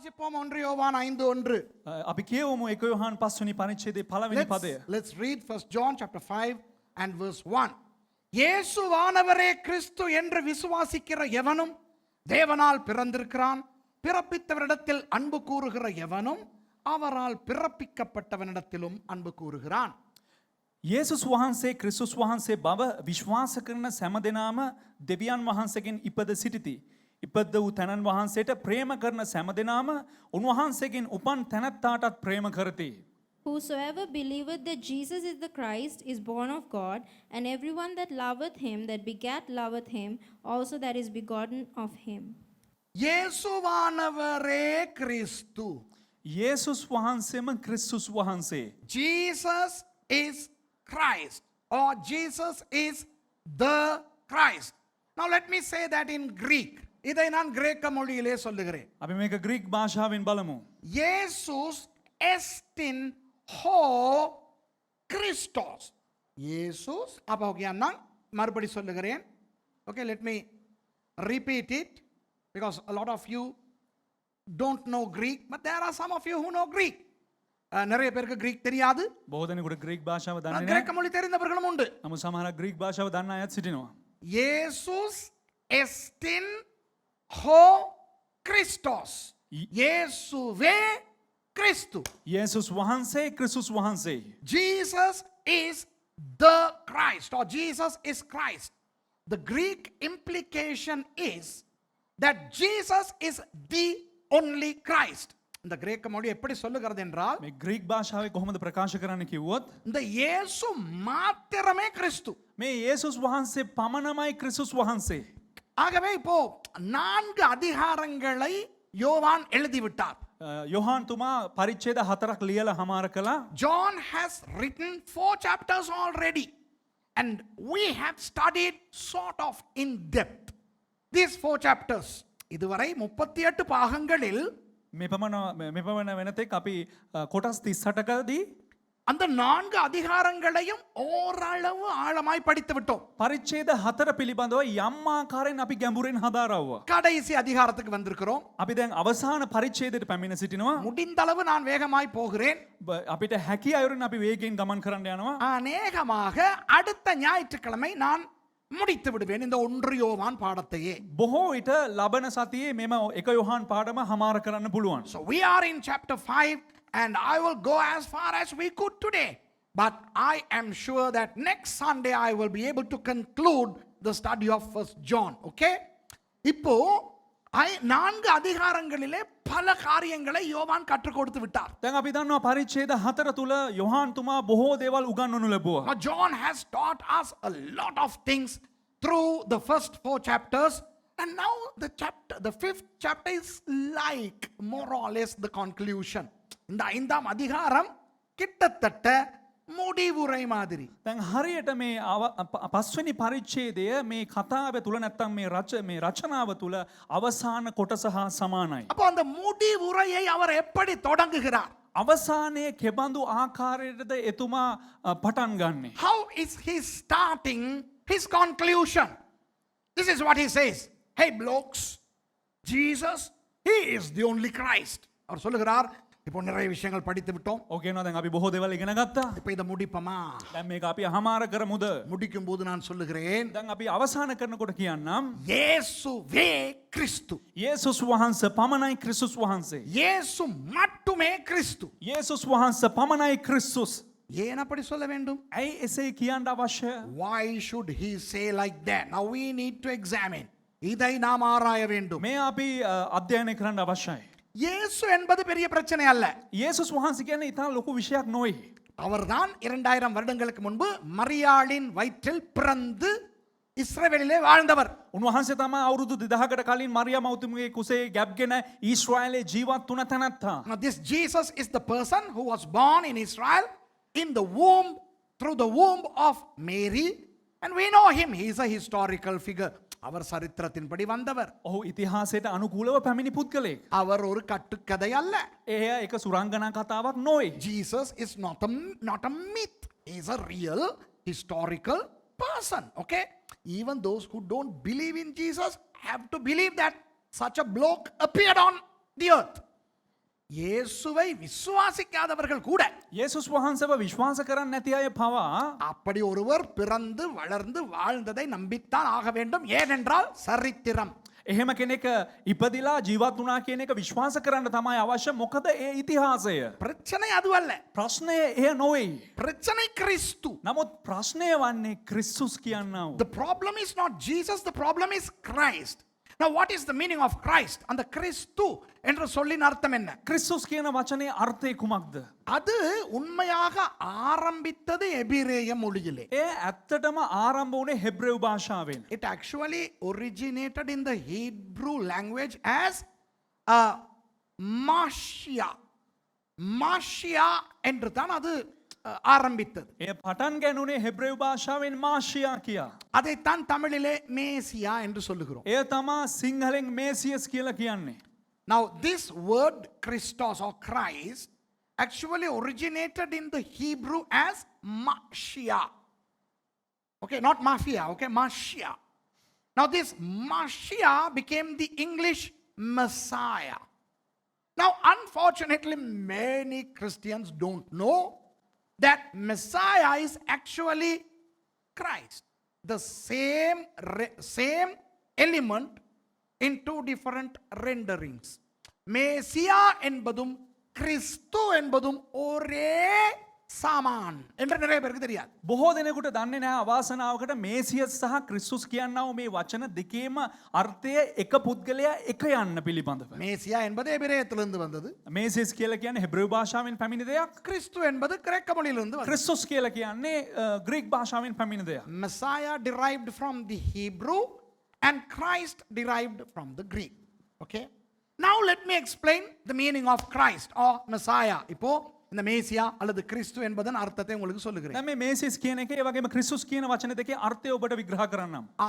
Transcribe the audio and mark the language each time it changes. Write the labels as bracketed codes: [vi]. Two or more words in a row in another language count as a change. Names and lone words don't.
[ta] படிப்போம் 1 யோவான் 5:1. [si] අපි කියවමු 1 යොහන් 5 වෙනි පරිච්ඡේදයේ පළවෙනි පදය. [en] Let's read 1 John chapter 5 and verse 1. [ta] இயேசுவானவரே கிறிஸ்து என்று விசுவாசிக்கிற எவனும் தேவனால் பிறந்திருக்கிறான். பிறப்பித்தவரிடத்தில் அன்பு கூறுகிற எவனும் அவரால் பிறப்பிக்கப்பட்டவனிடத்திலும் அன்பு கூறுகிறான். [si] යේසුස් වහන්සේ ක්‍රිස්තුස් වහන්සේ බව විශ්වාස කරන සෑම දෙනාම දෙවියන් වහන්සේගෙන් ඉපද සිටිති. ඉපද වූ තැනන් වහන්සේට ප්‍රේම කරන සෑම දෙනාම උන්වහන්සේගෙන් උපන් තැනැත්තාටත් ප්‍රේම කරති. [en] Whosoever believeth that Jesus is the Christ is born of God, and everyone that loveth him that begat loveth him also that is begotten of him. [ta] இயேசுவானவரே கிறிஸ்து. [si] යේසුස් වහන්සේම ක්‍රිස්තුස් වහන්සේ. [en] Jesus is Christ, or Jesus is the Christ. Now let me say that in Greek. [ta] இதை நான் கிரேக்க மொழியிலே சொல்லுகிறேன். [si] අපි මේක ග්‍රීක් භාෂාවෙන් බලමු. [el] Jesus estin ho Christos. [ta] Jesus அப்போ நான் மறுபடி சொல்லுகிறேன். [en] Okay, let me repeat it because a lot of you don't know Greek, but there are some of you who know Greek. [ta] நிறைய பேருக்கு கிரீக் தெரியாது. [si] බොහෝ දෙනෙකුට ග්‍රීක් භාෂාව දන්නේ නැහැ. [ta] கிரேக்க மொழி தெரிந்தவர்களும் உண்டு. [si] නමුත් සමහරක් ග්‍රීක් භාෂාව දන්න අයත් සිටිනවා. [el] Jesus estin ho Christos. [ta] இயேசுவே கிறிஸ்து. [si] යේසුස් වහන්සේ ක්‍රිස්තුස් වහන්සේ. [en] Jesus is the Christ, or Jesus is Christ. The Greek implication is that Jesus is the only Christ. [ta] இந்த கிரேக்க மொழி எப்படி சொல்லுகிறது என்றால், [si] මේ ග්‍රීක් භාෂාවේ කොහොමද ප්‍රකාශ කරන්න කිව්වොත් [ta] இந்த இயேசு மாத்திரமே கிறிஸ்து. [si] මේ යේසුස් වහන්සේ පමණමයි ක්‍රිස්තුස් වහන්සේ. [ta] ஆகவே இப்போ 4 அதிகாரங்களை யோவான் எழுதிவிட்டார். [si] යොහාන් තුමා පරිච්ඡේද 4ක් ලියලා හමාර කළා. [en] John has written 4 chapters already, and we have studied sort of in depth these 4 chapters. [ta] இதுவரை 38 பாகங்களில் [si] මේ පමණ වෙනතෙක් අපි කොටස් 38කදී [ta] அந்த 4 அதிகாரங்களையும் ஓரளவு ஆழமாய் படித்து விட்டோம். [si] පරිච්ඡේද 4 පිළිබඳව යම් ආකාරයෙන් අපි ගැඹුරින් හදාරවුවා. [ta] கடைசி அதிகாரத்துக்கு வந்திருக்கிறோம். [si] අපි දැන් අවසාන පරිච්ඡේදයට පැමිණ සිටිනවා. [ta] முடிந்த அளவு நான் வேகமாய் போகிறேன். [si] අපිට හැකි අයුරින් අපි වේගයෙන් ගමන් කරන්න යනවා. [ta] அநேகமாக அடுத்த ஞாயிற்றுக்கிழமை நான் முடித்து விடுவேன் இந்த 1 யோவான் பாடத்தையே. [si] බොහෝ විට ලබන සතියේ මෙම 1 යොහාන් පාඩම හමාර කරන්න පුළුවන්. [en] So we are in chapter 5 and I will go as far as we could today. But I am sure that next Sunday I will be able to conclude the study of 1 John. Okay? [ta] இப்போ 4 அதிகாரங்களிலே பல காரியங்களை யோவான் கற்றுக் கொடுத்து விட்டார். [si] දැන් අපි දන්නවා පරිච්ඡේද 4 තුල යොහාන් තුමා බොහෝ දේවල් උගන්වනු ලැබුවා. [en] Now John has taught us a lot of things through the first 4 chapters, and now the 5th chapter is like more or less the conclusion. [ta] இந்த 5ஆம் அதிகாரம் கிட்டத்தட்ட முடிவுரை மாதிரி. [si] දැන් හරියට මේ පස්වෙනි පරිච්ඡේදය මේ කතාව තුල නැත්තම් මේ රචනාව තුල අවසාන කොටස හා සමානයි. [ta] அப்போ அந்த முடிவுரையை அவர் எப்படி தொடங்குகிறார்? [si] අවසානයේ කෙබඳු ආකාරයටද එතුමා පටන් ගන්නෙ? [en] How is he starting his conclusion? This is what he says. Hey blokes, Jesus, he is the only Christ. [ta] அவர் சொல்லுகிறார், இப்போ நிறைய விஷயங்கள் படித்து விட்டோம். [si] ඕක කියනවා දැන් අපි බොහෝ දේවල් ඉගෙන ගත්තා. [ta] இப்போ இத முடிப்போமா? [si] දැන් මේක අපි හමාර කරමුද? [ta] முடிக்கும் போது நான் சொல்லுகிறேன், [si] දැන් අපි අවසාන කරනකොට කියන්නම් [ta] இயேசுவே கிறிஸ்து. [si] යේසුස් වහන්සේ පමණයි ක්‍රිස්තුස් වහන්සේ. [ta] இயேசு மட்டுமே கிறிஸ்து. [si] යේසුස් වහන්සේ පමණයි ක්‍රිස්තුස්. [ta] ஏன் அப்படி சொல்ல வேண்டும்? [si] ඇයි එසේ කියන්න අවශ්‍ය? [en] Why should he say like that? Now we need to examine. [ta] இதை நாம் ஆராய வேண்டும். [si] මේ අපි අධ්‍යයනය කරන්න අවශ්‍යයි. [ta] இயேசு என்பது பெரிய பிரச்சனை அல்ல. [si] යේසුස් වහන්සේ කියන්නේ ඉතාල ලොකු විෂයක් නොවේ. [ta] அவர்தான் 2000 வருடங்களுக்கு முன்பு மரியாளின் வயிற்றில் பிறந்து இஸ்ரவேலிலே வாழ்ந்தவர். [si] උන්වහන්සේ තමයි අවුරුදු 2000කට කලින් මරියා මවතුමියගේ කුසේ ගැබ්ගෙන ඊශ්‍රායලේ ජීවත් වුණ තැනැත්තා. [en] Now this Jesus is the person who was born in Israel in the womb, through the womb of Mary, and we know him. He is a historical figure. [ta] அவர் சரித்திரத்தின்படி வந்தவர். [si] ඔහු ඉතිහාසයට අනුකූලව පැමිණි පුද්ගලයෙක්. [ta] அவர் ஒரு கட்டுக்கதை அல்ல. [si] එය එක සුරංගනා කතාවක් නොවේ. [en] Jesus is not a myth. He is a real historical person. Okay? Even those who don't believe in Jesus have to believe that such a bloke appeared on the earth. [ta] இயேசுவை விசுவாசிக்காதவர்கள் கூட [si] යේසුස් වහන්සේව විශ්වාස කරන්නේ නැති අය පවා [ta] அப்படி ஒருவர் பிறந்து வளர்ந்து வாழ்ந்ததை நம்பித்தான் ஆக வேண்டும், ஏனென்றால் சரித்திரம். [si] එහෙම කෙනෙක් ඉපදිලා ජීවත් වුණා කියන එක විශ්වාස කරන්න තමයි අවශ්‍ය. මොකද ඒ ඉතිහාසය. [ta] பிரச்சனை அது அல்ல, [si] ප්‍රශ්නය එය නොවේ. [ta] பிரச்சனை கிறிஸ்து. [si] නමුත් ප්‍රශ්නය වන්නේ ක්‍රිස්තුස් කියන්නා වූ. [en] The problem is not Jesus, the problem is Christ. Now what is the meaning of Christ? [ta] அந்த கிறிஸ்து என்ற சொல்லின் அர்த்தம் என்ன? [si] ක්‍රිස්තුස් කියන වචනේ අර්ථය කුමක්ද? [ta] அது உண்மையாக ஆரம்பித்தது எபிரேய மொழியிலே. [si] ඒ ඇත්තටම ආරම්භ වුණේ හෙබ්‍රෙව් භාෂාවෙන්. [en] It actually originated in the Hebrew language as Mashia. [ta] Mashia என்று தான் அது ஆரம்பித்தது. [si] ඒ පටන් ගැනුනේ හෙබ්‍රෙව් භාෂාවෙන් මාෂියා කියා. [ta] அதைத்தான் தமிழிலே மேசியா என்று சொல்லுகிறோம். [si] එය තමා සිංහලෙන් මේසියස් කියලා කියන්නේ. [en] Now this word Christos or Christ actually originated in the Hebrew as Mashia. Okay, not mafia, okay, Mashia. Now this Mashia became the English Messiah. Now unfortunately many Christians don't know that Messiah is actually Christ. The same element in two different renderings. [ta] மேசியா என்பதும் கிறிஸ்து என்பதும் ஒரே සාමාන් එன்ற நிறைய பேருக்கு தெரியாது. [si] බොහෝ දෙනෙකුට දන්නේ නැහැ අවාසනාවකට මේසියස් සහ ක්‍රිස්තුස් කියනවා මේ වචන දෙකේම අර්ථය එක පුද්ගලයා එක යන්න පිළිබඳව. [ta] மேசியா என்பது எபிரேயத்திலிருந்து வந்தது. [si] මේසියස් කියලා කියන්නේ හෙබ්‍රෙව් භාෂාවෙන් පැමිණි දෙයක්. [ta] கிறிஸ்து என்பது கிரேக்க மொழியிலிருந்து வந்தது. [si] ක්‍රිස්තුස් කියලා කියන්නේ ග්‍රීක භාෂාවෙන් පැමිණි දෙයක්. [en] Messiah derived from the Hebrew and Christ derived from the Greek. Okay? Now let me explain the meaning of Christ or Messiah. [ta] இப்போ இந்த மேசியா அல்லது கிறிஸ்து என்பதன் அர்த்தத்தை உங்களுக்கு சொல்லுகிறேன். [si] දැන් මේ මේසියස් කියන එකේ ඒ වගේම ක්‍රිස්තුස් කියන වචන දෙකේ අර්ථය ඔබට විග්‍රහ කරන්නම්.